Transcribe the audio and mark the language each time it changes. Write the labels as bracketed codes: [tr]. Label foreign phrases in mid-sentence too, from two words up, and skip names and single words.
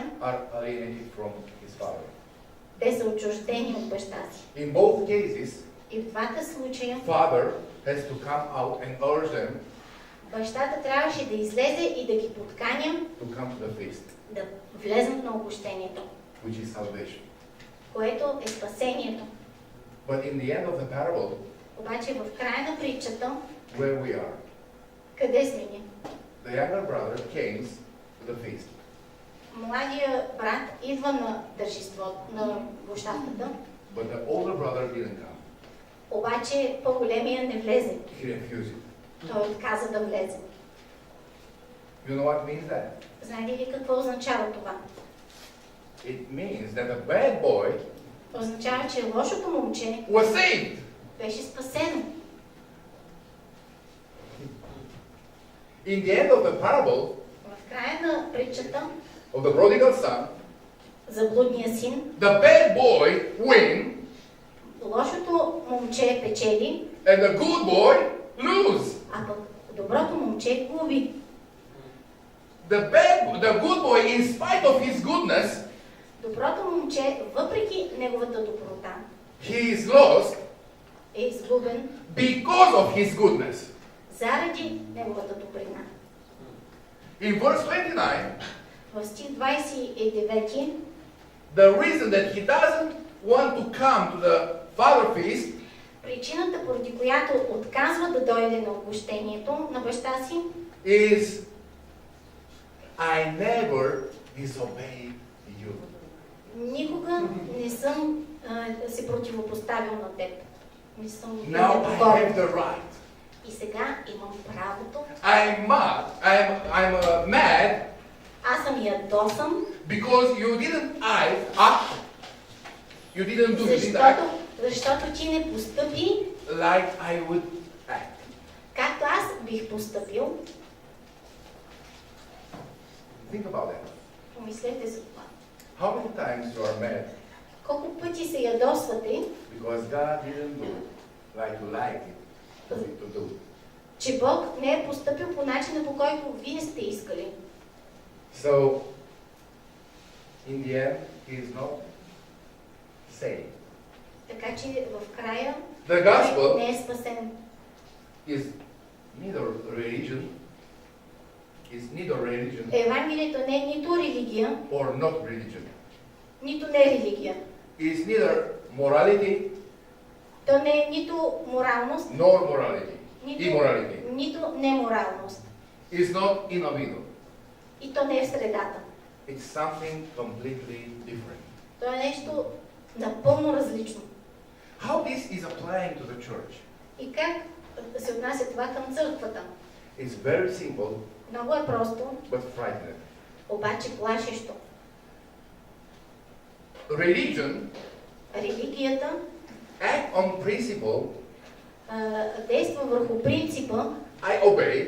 [en] are alienated from his father. [bg] те са отчуждени от баща си. [en] In both cases, [bg] И в двата случая [en] father has to come out and urge them [bg] бащата трябваше да излезе и да ги подканя [en] to come to the feast, [bg] да влезнат на обощението, [en] which is salvation. [bg] което е спасението. [en] But in the end of the parable, [bg] Обаче в края на притчата, [en] where we are, [bg] къде сме ние? [en] the younger brother came to the feast. [bg] Младия брат идва на тържеството, на площадката, [en] But the older brother didn't come. [bg] обаче по-големия не влезе. [en] He refused it. [bg] Той отказа да влезе. [en] You know what means that? [bg] Знаете ли какво означава това? [en] It means that the bad boy [bg] Означава, че лошото момче [en] was saved. [bg] беше спасено. [en] In the end of the parable [bg] В края на притчата [en] of the prodigal son, [bg] за блудния син, [en] the bad boy win [bg] лошото момче печели, [en] and the good boy lose. [bg] а пък доброто момче губи. [en] The good boy, in spite of his goodness, [bg] Доброто момче, въпреки неговата доброта, [en] he is lost [bg] е изгубен [en] because of his goodness. [bg] заради неговата добрина. [en] In verse 29, [bg] В стих 29, [en] the reason that he doesn't want to come to the father feast [bg] причината, поради която отказва да дойде на отгощението на баща си, [en] is I never disobeyed you. [bg] никога не съм се противопоставил на теб. Не съм [en] Now I have [bg] непокорен. [en] the right. [bg] И сега имам правото. [en] I'm mad [bg] Аз съм ядосан, [en] because you didn't act [bg] защото ти не постъпи [en] like I would act. [bg] както аз бих постъпил. [en] Think about that. [bg] Помислете за това. [en] How many times you are mad [bg] Колко пъти се ядосвате, [en] because God didn't do like you like it to do? [bg] че Бог не е постъпил по начина, по който вие сте искали. [en] So, in the end, he is not saved. [bg] Така че в края [en] The [bg] той [en] gospel [bg] не е спасен. [en] is neither religion [bg] Евангелието не е нито религия, [en] or not religion. [bg] нито не е религия. [en] It is neither morality [bg] То не е нито моралност, [en] nor morality. [bg] нито, [en] Immorality. [bg] нито неморалност. [en] It is not in the middle. [bg] И то не е в средата. [en] It's something completely different. [bg] То е нещо напълно различно. [en] How this is applying to the church? [bg] И как се отнася това към църквата? [en] It's very simple [bg] Много е просто, [en] but frightening. [bg] обаче плашещо. [en] Religion [bg] Религията [en] act on principle. [bg] действа върху принципа [en] I obey.